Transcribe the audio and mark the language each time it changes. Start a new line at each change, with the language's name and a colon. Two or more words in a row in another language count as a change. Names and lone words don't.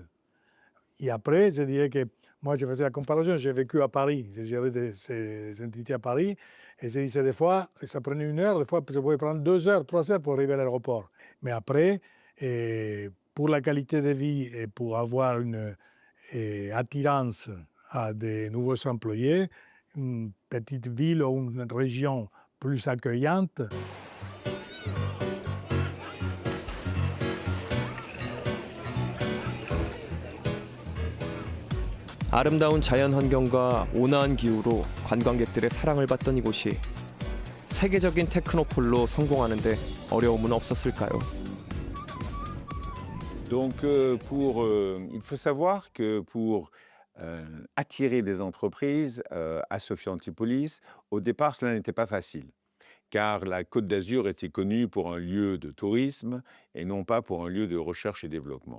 French: Et après, je dirais que moi, je faisais la comparaison, j'ai vécu à Paris, j'ai géré ces entités à Paris, et je disais des fois, ça prenait 1 heure, des fois, ça pouvait prendre 2 heures, 3 heures pour arriver à l'aéroport. Mais après, pour la qualité de vie et pour avoir une attirance à des nouveaux employés, une petite ville ou une région plus accueillante.
Korean: 아름다운 자연 환경과 온화한 기후로 관광객들의 사랑을 받던 이곳이 세계적인 테크노폴로 성공하는데 어려움은 없었을까요?
French: Donc, il faut savoir que pour attirer des entreprises à Sophia Antipolis, au départ, cela n'était pas facile, car la Côte d'Azur était connue pour un lieu de tourisme et non pas pour un lieu de recherche et développement.